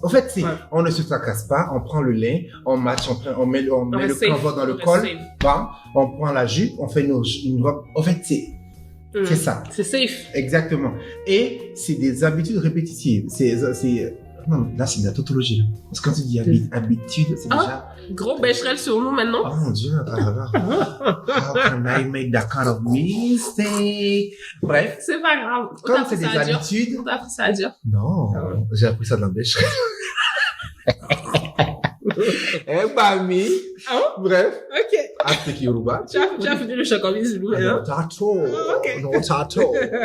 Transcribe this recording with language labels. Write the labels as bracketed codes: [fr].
[fr] En fait, on ne se tracasse pas, on prend le lin, on match, on met le canevas dans le col, bam, on prend la jupe, on fait une robe. En fait, c'est ça. C'est safe. Exactement. Et c'est des habitudes répétitives. Non, là, c'est de la tautologie. Là. Parce que quand tu dis habitude, c'est déjà... Gros bécherel sur nous maintenant. Oh mon Dieu, [en] how can I make that kind of mistake? [fr] Bref. C'est pas grave. Comme c'est des habitudes... On t'a appris ça à dire? Non, j'ai appris ça dans le bécherel. Mami. Bref. Ok. Afrique Yoruba. Tu as fini le chocolat Zulu, non, tato. Non, tato.